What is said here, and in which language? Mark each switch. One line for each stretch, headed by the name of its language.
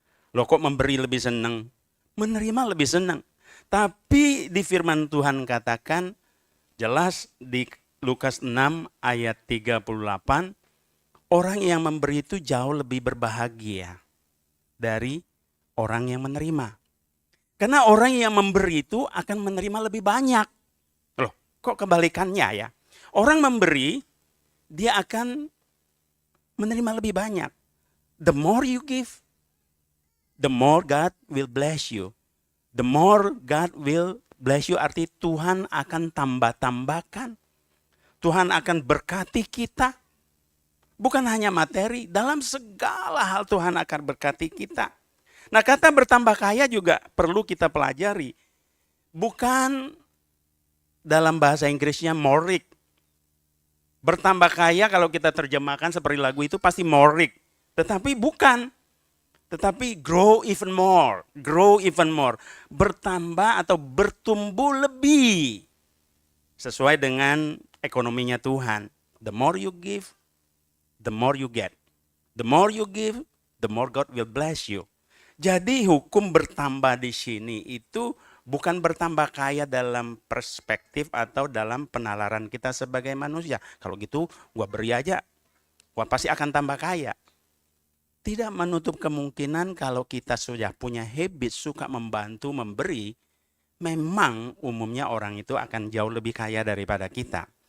Indonesian: Loh kok memberi lebih senang? Menerima lebih senang. Tapi di firman Tuhan katakan, jelas di Lukas 6 ayat 38, orang yang memberi itu jauh lebih berbahagia dari orang yang menerima. Karena orang yang memberi itu akan menerima lebih banyak. Loh, kok kebalikannya ya? Orang memberi, dia akan menerima lebih banyak.
English: The more you give, the more God will bless you. The more God will bless you,
Indonesian: arti Tuhan akan tambah-tambahkan. Tuhan akan berkati kita. Bukan hanya materi, dalam segala hal Tuhan akan berkati kita. Nah, kata bertambah kaya juga perlu kita pelajari. Bukan dalam bahasa Inggrisnya more rich. Bertambah kaya kalau kita terjemahkan seperti lagu itu pasti more rich. Tetapi bukan. Tetapi
English: grow even more. Grow even more.
Indonesian: Bertambah atau bertumbuh lebih. Sesuai dengan ekonominya Tuhan.
English: The more you give, the more you get. The more you give, the more God will bless you.
Indonesian: Jadi hukum bertambah di sini itu bukan bertambah kaya dalam perspektif atau dalam penalaran kita sebagai manusia. Kalau gitu gua beri aja, gua pasti akan tambah kaya. Tidak menutup kemungkinan kalau kita sudah punya habit suka membantu, memberi, memang umumnya orang itu akan jauh lebih kaya daripada kita.